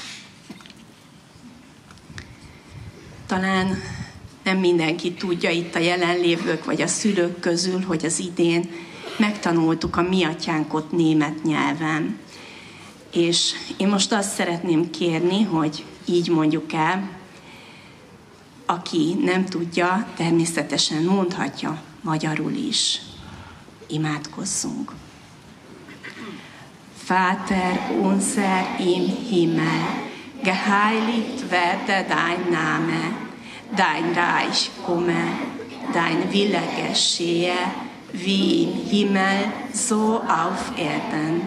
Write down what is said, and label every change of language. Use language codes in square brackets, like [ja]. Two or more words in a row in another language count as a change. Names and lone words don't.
[hu] Talán nem mindenki tudja itt a jelenlévők vagy a szülők közül, hogy az idén megtanultuk a mi atyánkot német nyelven. És én most azt szeretném kérni, hogy így mondjuk el, aki nem tudja, természetesen mondhatja magyarul is. Imádkozzunk. [de] Vater unser im Himmel, geheiligt werde dein Name, dein Reich komme, dein Wille geschehe, wie im Himmel, so auf Erden.